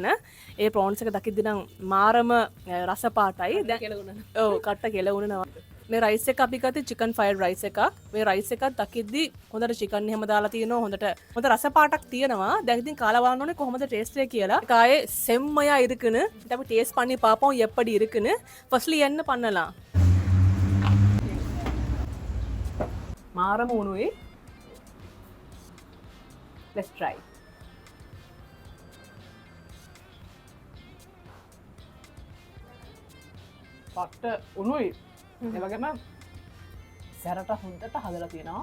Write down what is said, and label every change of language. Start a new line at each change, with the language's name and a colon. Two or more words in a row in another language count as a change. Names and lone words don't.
Sinhala: ඒ ප්‍රෝන්ස් එක දකිද්දි නම් මාරම රස පාටයි. දැන් කෙලුණා. ඔව් කට්ට කෙලුණනවා. මේ රයිස් එක අපි ගත්තේ
English: chicken fried rice
Sinhala: එකක්. මේ රයිස් එකත් දකිද්දි හොඳට චිකන් එහෙම දාලා තියෙනවා. හොඳ රස පාටක් තියෙනවා. දැන් ඉතින් කාලා බලන්න ඕනේ කොහොමද ටේස්ට් එක කියලා.
Tamil: කායේ செம்மையா இருக்குன்னு
Sinhala: අපි ටේස්ට්
Tamil: பண்ணி பாப்போம் எப்படி இருக்குன்னு. ஃபர்ஸ்ட்லி என்ன பண்ணலாம்?
Sinhala: මාරම උණුයි.
English: Let's try.
Sinhala: පට්ට උණුයි. ඒ වගේම සැරට හොඳට හදලා තියෙනවා.